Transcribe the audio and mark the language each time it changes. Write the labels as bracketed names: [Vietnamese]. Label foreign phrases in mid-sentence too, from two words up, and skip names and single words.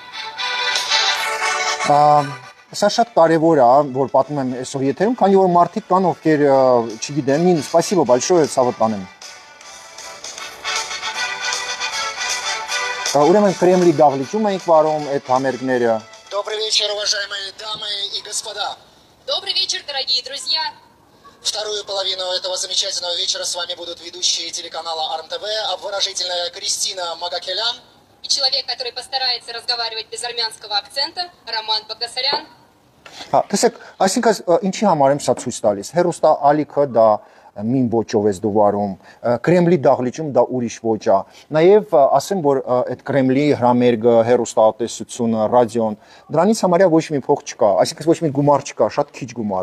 [Armenian] Սա շատ կարևոր է, որ պատմում եմ այսօր եթերում, քանի որ մարդիկ կան, ովքեր չգիտեն, Նին, [Russian] спасибо большое, [Armenian] ցավը տանեմ։ Ուրեմն Կրեմլի դահլիճում ենք վարում այդ համերգները։ [Russian] Добрый вечер, уважаемые дамы и господа. Добрый вечер, дорогие друзья. Вторую половину этого замечательного вечера с вами будут ведущие телеканала АРМ-ТВ, обворожительная Кристина Магакелян. И человек, который постарается разговаривать без армянского акцента, Роман Багдасарян. [Armenian] Հա, տեսեք, այսինքն ինչի համար եմ սա ցույց տալիս։ Հերոստա ալիքը դա մին ոճով ես դու վարում, Կրեմլի դահլիճում դա ուրիշ ոճ է։ Նաև ասեմ, որ այդ Կրեմլի հրամերգը, հերոստատեսությունը, ռադիոն, դրանից համարյա ոչ մի փող չկա, այսինքն ոչ մի գումար չկա, շատ քիչ գումար